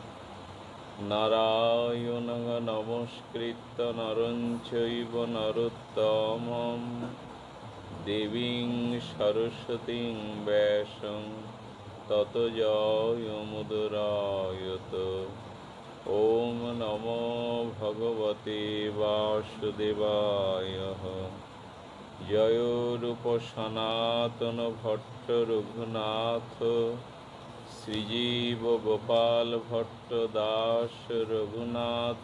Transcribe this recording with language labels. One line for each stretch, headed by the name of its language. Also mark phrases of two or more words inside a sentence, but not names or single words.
Sanskrit: নারায়ণং নমস্কৃত্য নরং চৈব নরোত্তমং দেবীং সরস্বতীং ব্যাসং ততো জয়মুদরায়ত। ওম নমো ভগবতে বাসুদেবায়। জয় রূপ সনাতন ভট্ট রঘুনাথ শ্রীজীব গোপাল ভট্ট দাস রঘুনাথ।